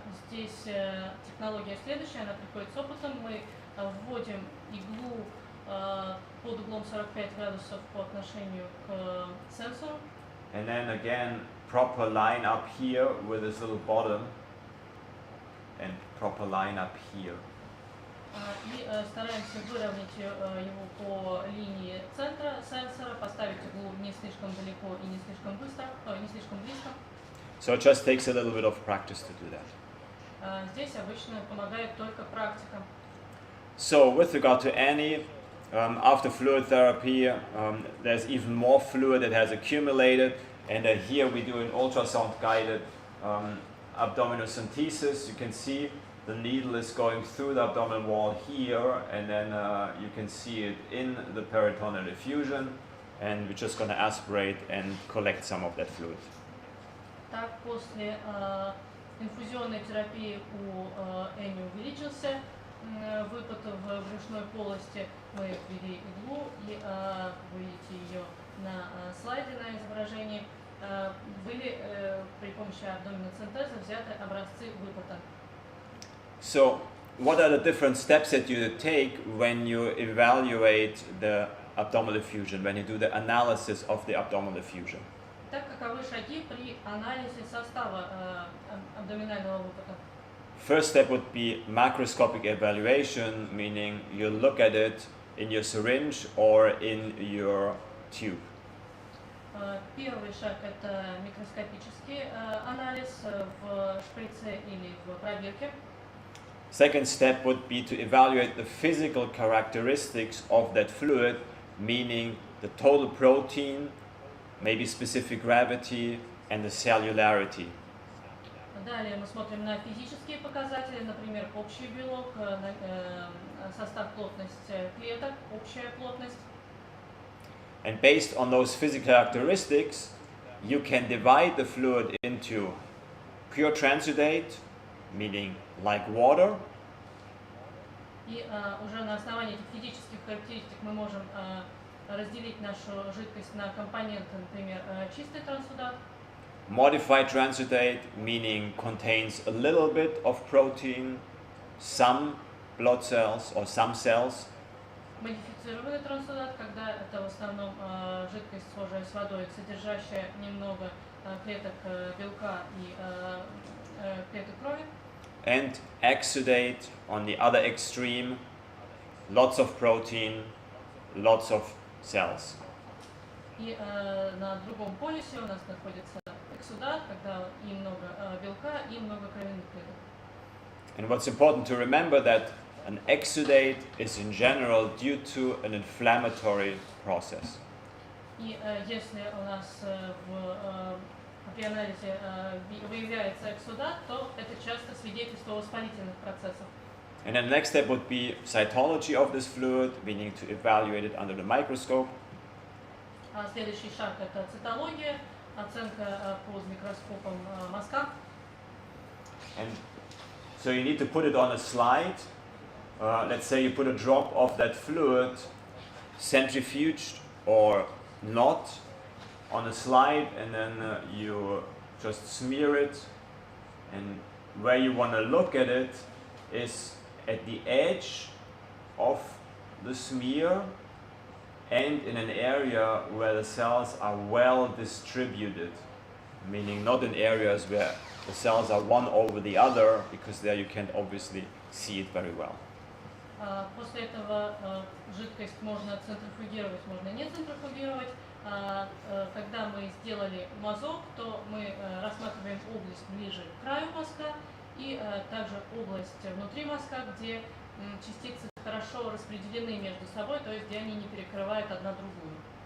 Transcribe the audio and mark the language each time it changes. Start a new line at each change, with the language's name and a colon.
Russian: Здесь технология следующая, она приходит с опытом. Мы вводим иглу под углом 45 градусов по отношению к сенсору.
English: And then again, proper line up here with this little bottom, and proper line up here.
Russian: И стараемся выровнять его по линии центра сенсора, поставить иглу не слишком далеко и не слишком быстро, не слишком близко.
English: So it just takes a little bit of practice to do that.
Russian: Здесь обычно помогает только практика.
English: So with regard to Annie, after fluid therapy, there's even more fluid that has accumulated, and here we do an ultrasound-guided abdominocentesis. You can see the needle is going through the abdominal wall here, and then you can see it in the peritoneal effusion, and we're just going to aspirate and collect some of that fluid.
Russian: Так, после инфузионной терапии у Эми увеличился выпад в брюшной полости. Мы ввели иглу, и вы видите ее на слайде, на изображении. Были при помощи абдоминоцентеза взяты образцы выпада.
English: So, what are the different steps that you take when you evaluate the abdominal effusion, when you do the analysis of the abdominal effusion?
Russian: Так, каковы шаги при анализе состава абдоминального выпада?
English: First step would be macroscopic evaluation, meaning you look at it in your syringe or in your tube.
Russian: Первый шаг – это микроскопический анализ в шприце или в пробирке.
English: Second step would be to evaluate the physical characteristics of that fluid, meaning the total protein, maybe specific gravity, and the cellularity.
Russian: Далее мы смотрим на физические показатели, например, общий белок, состав, плотность клеток, общая плотность.
English: And based on those physical characteristics, you can divide the fluid into pure transudate, meaning like water.
Russian: И уже на основании этих физических характеристик мы можем разделить нашу жидкость на компоненты, например, чистый трансудат.
English: Modified transudate, meaning contains a little bit of protein, some blood cells or some cells.
Russian: Модифицированный трансудат, когда это в основном жидкость, схожая с водой, содержащая немного клеток белка и клеток крови.
English: And exudate on the other extreme, lots of protein, lots of cells.
Russian: И на другом полюсе у нас находится эксудат, когда и много белка, и много кровяных клеток.
English: And what's important to remember that an exudate is in general due to an inflammatory process.
Russian: И если у нас в при анализе выявляется эксудат, то это часто свидетельство о воспалительных процессах.
English: And then the next step would be cytology of this fluid, meaning to evaluate it under the microscope.
Russian: Следующий шаг – это цитология, оценка под микроскопом мазка.
English: And so you need to put it on a slide. Let's say you put a drop of that fluid, centrifuged or not, on a slide, and then you just smear it. And where you want to look at it is at the edge of the smear and in an area where the cells are well distributed, meaning not in areas where the cells are one over the other, because there you can't obviously see it very well.
Russian: После этого жидкость можно центрифугировать, можно не центрифугировать. Когда мы сделали мазок, то мы рассматриваем область ближе к краю мазка и также область внутри мазка, где частицы хорошо распределены между собой, то есть где они не перекрывают одна другую.